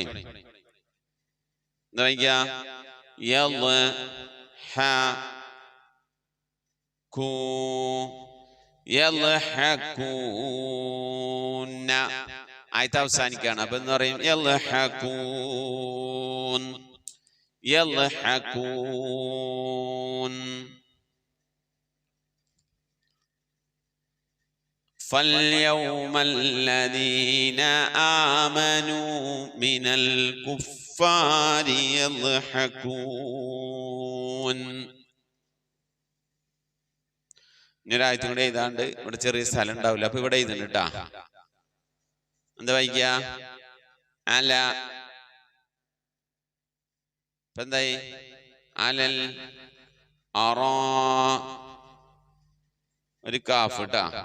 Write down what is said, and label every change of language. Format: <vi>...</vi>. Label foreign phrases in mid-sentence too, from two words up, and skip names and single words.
<ml>എന്താ വായിക്ക? യൽഹഖൂന. ആയത്ത് അവസാനിക്കാണ്. അപ്പൊ എന്ന് പറയും? യൽഹഖൂൻ. യൽഹഖൂൻ.</ml> <ar>فاليوم الذين آمنوا من الكفار يضحكون.</ar> <ml>ഒരായത്തും കൂടെ എഴുതാണ്ട് ഇവിടെ ചെറിയ സ്ഥലം ഉണ്ടാവില്ല. അപ്പൊ ഇവിടെ എഴുതുന്നു കേട്ടാ. എന്താ വായിക്ക? അല. ഇപ്പൊ എന്തായി?</ml> <ar>على الأرا.</ar> <ml>ഒരു കാഫ് ട്ടാ.</ml>